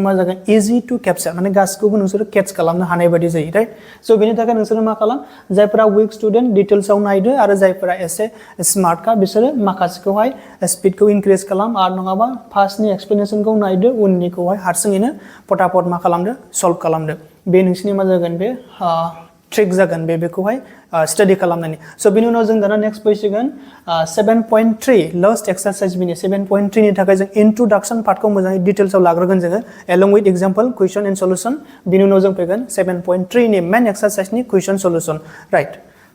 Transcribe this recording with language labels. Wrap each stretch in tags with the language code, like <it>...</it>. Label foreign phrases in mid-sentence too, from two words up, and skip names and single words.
<brx>मा जागोन</brx> <en>easy to capture</en> <brx>माने गासिखौबो नोंसोरो केच खालामनो हानाय बायदि जायो राइट स' बेनि थाखाय नोंसोरो मा खालाम जायफोरा</brx> <en>weak student details</en> <brx>नायदो आरो जायफोरा एसे स्मार्टखा बिसोरो माखासेखौहाय स्पिडखौ इनक्रिज खालाम आरो नङाबा फार्स्टनि एक्सप्लेनेशनखौ नायदो उननिखौहाय हारसिङैनो फटाफट मा खालामदो सल्व खालामदो बे नोंसिनि मा जागोन बे ट्रिक जागोन बेखौहाय स्टाडि खालामनायनि स' बेनि उनाव जों दाना नेक्स्ट फैसिगोन 7.3 लास्ट एक्सरसाइज बिनि 7.3 नि थाखाय जों इंट्रोडक्शन पार्टखौ मोजाङै डिटेल्सआव लाग्रोगोन जोङो</brx> <en>along with example question and solution</en> <brx>बिनि उनाव जों फैगोन 7.3 नि मेन एक्सरसाइजनि</brx> <en>question solution right</en>